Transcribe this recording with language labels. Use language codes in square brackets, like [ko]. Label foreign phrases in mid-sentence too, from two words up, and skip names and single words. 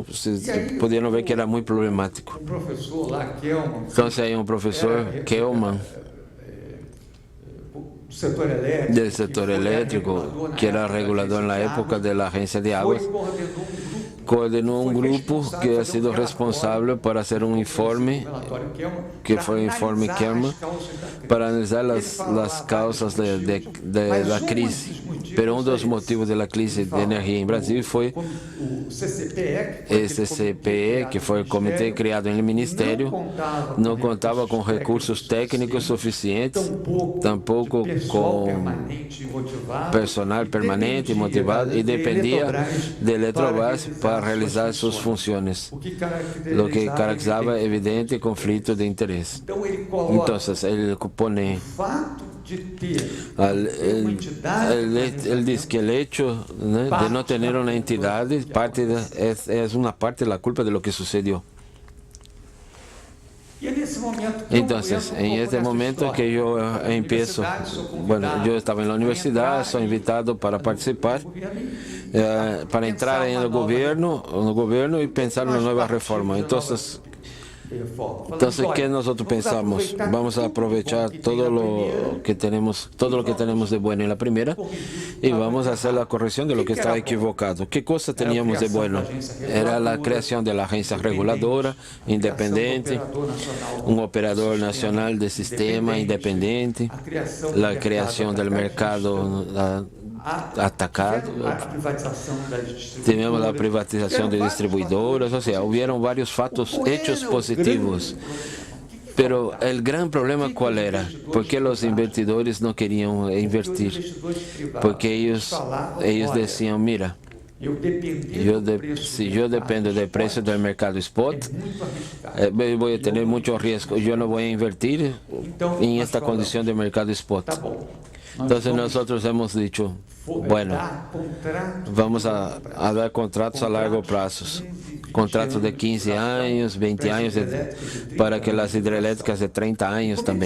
[es] Pudieron ver que era muy problemático. Entonces, hay un profesor, Kelman, del sector eléctrico, que era regulador en la época de la Agencia de Aguas, coordenó un grupo que ha sido responsable para hacer un informe, que fue el informe Kelman, para analizar las causas de la crisis. Pero uno de los motivos de la crisis de energía en Brasil fue [pt] esse CPE, que foi o comitê criado no Ministério, não contava com recursos técnicos suficientes, tampouco com personal permanente e motivado, e dependia de Eletrobras para realizar suas funções, o que caracterizava evidente conflito de interesse. Então, ele põe ele diz que o hecho de não ter uma entidade é uma parte da culpa [es] de lo que sucedió. [pt] Então, em este momento que eu empiezo, eu estava na universidade, sou invitado para participar, para entrar no governo e pensar na nova reforma. Então, [es] ¿qué nosotros pensamos? Vamos a aprovechar todo lo que tenemos de bueno en la primera y vamos a hacer la corrección de lo que está equivocado. ¿Qué cosa teníamos de bueno? Era la creación de la agencia reguladora independiente, un operador nacional de sistema independiente, la creación del mercado atacado, [pt] tivemos a privatização de distribuidoras, ou seja, houveram vários [es] hechos positivos. [pt] Pero o grande problema qual era? Porque os investidores não queriam investir, porque eles diziam, mira, se eu dependo do preço do mercado spot, eu vou ter muito risco, eu não vou invertir em esta condição de mercado spot. [es] Entonces nosotros hemos dicho, bueno, vamos a dar contratos a largo plazo, contratos de 15 años, 20 años, para que las hidroeléctricas de 30 años también.